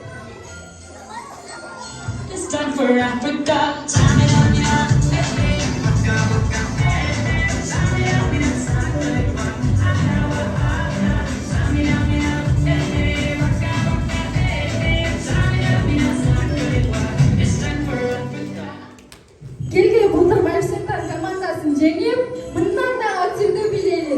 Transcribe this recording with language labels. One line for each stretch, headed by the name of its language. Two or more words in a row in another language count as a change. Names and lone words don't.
English: It's time for Africa. Time it on, you know.
Kyrgyz: Келгиле балдар Maleficenta'нын командасын жеңип, мындан да активдүү билейли.